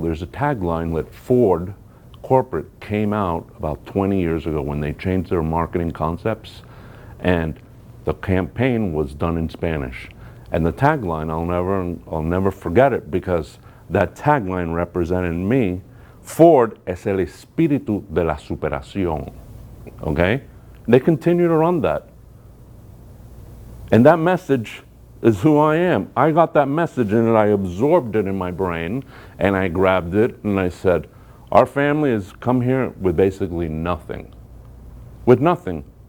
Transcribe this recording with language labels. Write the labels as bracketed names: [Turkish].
[English] There's a tagline that Ford corporate came out about 20 years ago when they changed their marketing concepts, and the campaign was done in Spanish. And the tagline, I'll never forget it, because that tagline represented me. [Spanish] Ford es el espíritu de la superación. [English] Okay? They continue to run that. And that message is who I am. I got that message and I absorbed it in my brain, and I grabbed it and I said, our family has come here with basically nothing. With nothing.